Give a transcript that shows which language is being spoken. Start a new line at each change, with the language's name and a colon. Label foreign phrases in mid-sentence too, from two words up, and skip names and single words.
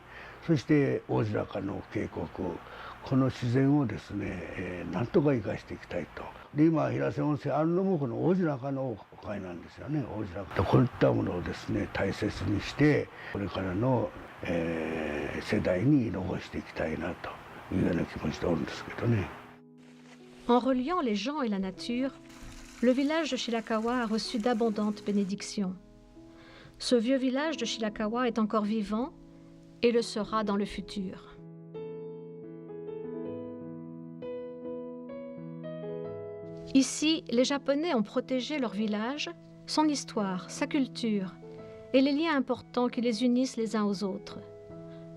Japanese: そして大白川の渓谷、この自然をですね、なんとか生かしていきたいと。で今平瀬温泉あるのもこの大白川のおかげなんですよね。大白川こういったものをですね大切にしてこれからの世代に残していきたいなというような気持ちでおるんですけどね。
French: En reliant les gens et la nature, le village de Shirakawa a reçu d'abondantes bénédictions. Ce vieux village de Shirakawa est encore vivant et le sera dans le futur. Ici, les Japonais ont protégé leur village, son histoire, sa culture et les liens importants qui les unissent les uns aux autres.